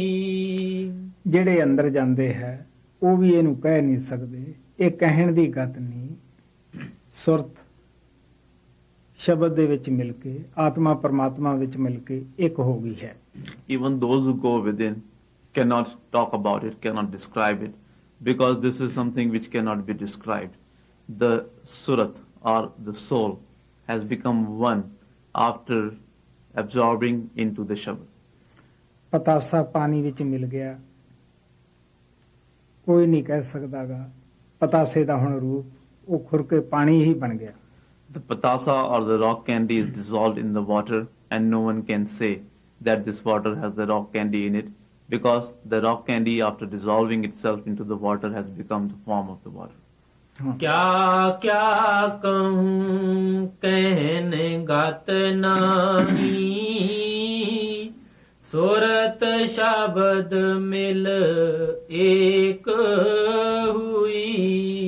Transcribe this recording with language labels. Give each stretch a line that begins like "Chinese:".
Punjabi: ਜਿਹੜੇ ਅੰਦਰ ਜਾਂਦੇ ਹੈ ਉਹ ਵੀ ਇਹਨੂੰ ਕਹਿ ਨਹੀਂ ਸਕਦੇ, ਇਹ ਕਹਿਣ ਦੀ ਗਤ ਨਹੀਂ। ਸੁਰਤ ਸ਼ਬਦ ਦੇ ਵਿੱਚ ਮਿਲ ਕੇ ਆਤਮਾ ਪਰਮਾਤਮਾ ਵਿੱਚ ਮਿਲ ਕੇ ਇੱਕ ਹੋ ਗਈ ਹੈ।
English: Even those who go within cannot talk about it, cannot describe it, because this is something which cannot be described. the surat or the soul has become one after absorbing into the Shabad.
Punjabi: ਪਤਾਸਾ ਪਾਣੀ ਵਿੱਚ ਮਿਲ ਗਿਆ, ਕੋਈ ਨਹੀਂ ਕਹਿ ਸਕਦਾਗਾ ਪਤਾਸੇ ਦਾ ਹੁਣ ਰੂਪ ਉਹ ਖੁਰ ਕੇ ਪਾਣੀ ਹੀ ਬਣ ਗਿਆ।
English: The patasa or the rock candy is dissolved in the water, and no one can say that this water has the rock candy in it, because the rock candy, after dissolving itself into the water, has become the form of the water.
Hindi: क्या क्या कहूँ कहने गात नाही, सूरत शब्द मिल एक हुई,